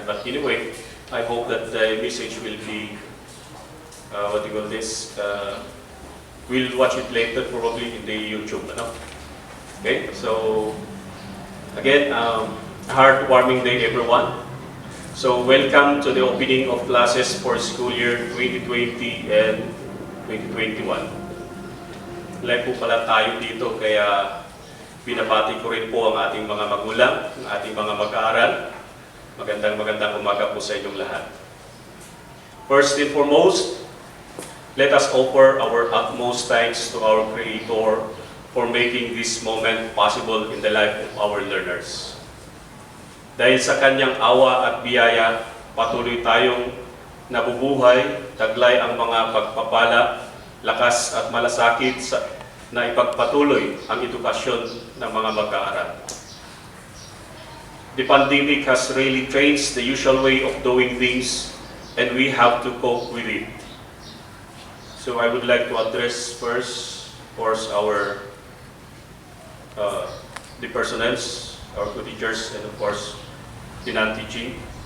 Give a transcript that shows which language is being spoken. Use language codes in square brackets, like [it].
[en] But anyway, I hope that the message will be, we'll watch it later probably in the YouTube. No? Okay, so again, heartwarming day everyone. So welcome to the opening of classes for school year 2020 and 2021. [tl] Live po pala tayo dito, kaya pinabati ko rin po ang ating mga magulang, ang ating mga mag-aaral. Magandang umaga po sa inyong lahat. [en] First and foremost, let us offer our utmost thanks to our Creator for making this moment possible in the life of our learners. [tl] Dahil sa Kanyang awa at biyaya, patuloy tayong nabubuhay, taglay ang mga pagpapala, lakas at malasakit na ipagpatuloy ang edukasyon ng mga mag-aaral. [en] The pandemic has really changed the usual way of doing things, and we have to cope with it. So I would like to address first, of course, the personnels, our co-teachers, and of course, the non-teaching.